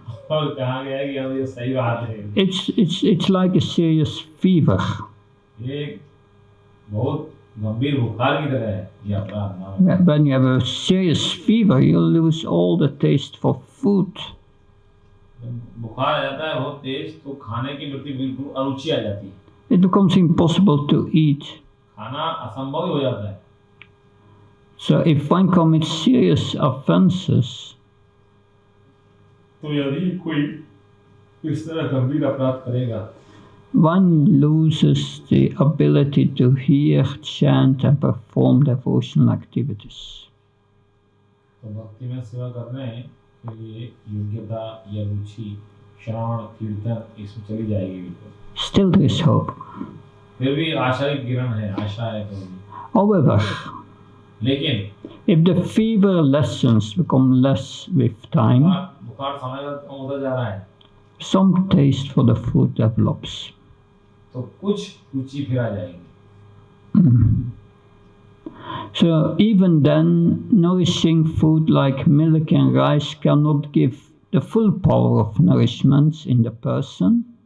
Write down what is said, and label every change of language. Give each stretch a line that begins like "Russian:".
Hindi: और कहा गया है कि अब ये सही बात है.
English: It's like a serious fever.
Hindi: ये बहुत गंभीर बुखार की तरह है ये अपराध.
English: When you have a serious fever, you lose all the taste for food.
Hindi: बुखार आ जाता है बहुत तेज तो खाने की प्रति बिल्कुल अरुचि आ जाती है.
English: It becomes impossible to eat.
Hindi: खाना असंभव हो जाता है.
English: So if one commits serious offenses,
Hindi: तो यदि कोई इस तरह गंभीर अपराध करेगा,
English: one loses the ability to hear, chant and perform devotional activities.
Hindi: तो भक्ति में सेवा करने के लिए योग्यता या रुचि, श्रवण, कीर्तन इसमें चली जाएगी बिल्कुल.
English: Still there is hope.
Hindi: फिर भी आशा की किरण है, आशा है तो.
English: However,
Hindi: लेकिन
English: if the fever lessens, become less with time,
Hindi: बुखार समय कम होता जा रहा है,
English: some taste for the food develops.
Hindi: तो कुछ रुचि फिर आ जाएगी.
English: So even then, nourishing food like milk and rice cannot give the full power of nourishment in the person.